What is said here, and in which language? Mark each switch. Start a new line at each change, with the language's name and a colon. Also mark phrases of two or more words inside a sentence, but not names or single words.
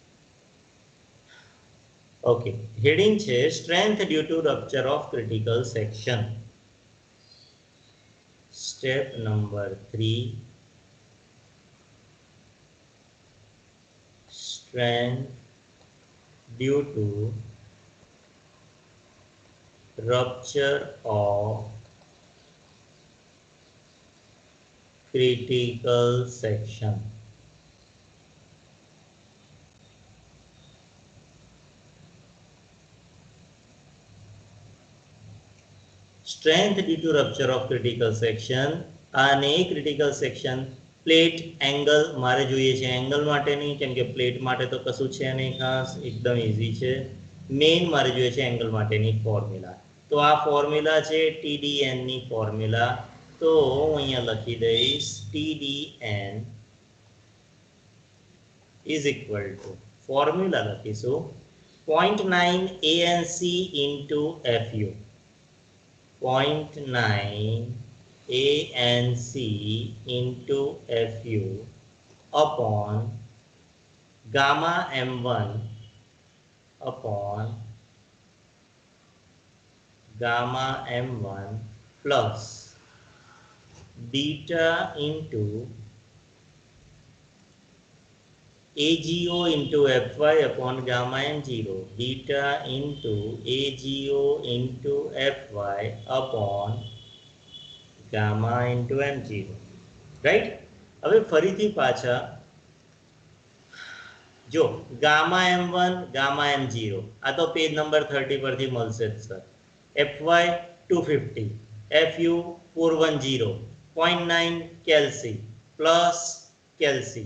English: ઓકે, હેડિંગ છે strength due to rupture of critical section. step number 3, strength due to rupture of critical section. Strength due to rupture of critical section.
Gujarati: અને
English: critical section
Gujarati: પ્લેટ એંગલ મારે જોઈએ છે, એંગલ માટે નહીં, કેમ કે પ્લેટ માટે તો કશું છે નહીં ખાસ, એકદમ ઈઝી છે. મેઇન મારે જોઈએ છે એંગલ માટેની ફોર્મ્યુલા. તો આ ફોર્મ્યુલા છે TDN ની ફોર્મ્યુલા. તો હું અહીંયા લખી દઈશ
English: TDN is equal to,
Gujarati: ફોર્મ્યુલા લખીશું
English: 0.9 ANC into FU. 0.9 ANC into FU upon gamma M1 upon gamma M1 plus beta into AGO into FY upon gamma M0, beta into AGO into FY upon gamma into M0, right?
Gujarati: હવે ફરીથી પાછા જો ગામા M1 ગામા M0 આ તો પેજ નંબર 30 પરથી મળશે જ સર. FY 250, FU 410, 0.9 કેલ્સી પ્લસ કેલ્સી.